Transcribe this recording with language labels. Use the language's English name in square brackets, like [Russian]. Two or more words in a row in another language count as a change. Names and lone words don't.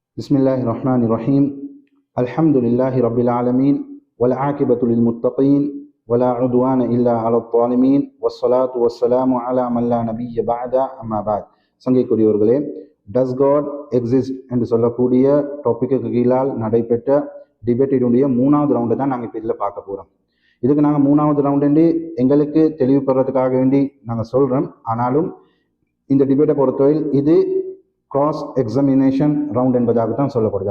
[Arabic] بسم الله الرحمن الرحيم. الحمد لله رب العالمين. والعاقبة للمتقين. ولا عدوان إلا على الظالمين. والصلاة والسلام على من لا نبي بعده أما بعد. [Tamil] சங்கைக்குரியவர்களே, [English] does God exist [Tamil] என்று சொல்லக்கூடிய டாப்பிக்கு கீழால் நடைபெற்ற டிபேட்டினுடைய மூணாவது ரவுண்டை தான் நாங்கள் இப்போ இதில் பார்க்க போகிறோம். இதுக்கு நாங்கள் மூணாவது ரவுண்டு எங்களுக்கு தெளிவுபடுறதுக்காக வேண்டி நாங்கள் சொல்கிறோம். ஆனாலும் இந்த டிபேட்டை பொறுத்தவரையில் இது [English] cross examination round [Tamil] என்பதாகத்தான் சொல்லப்படுது.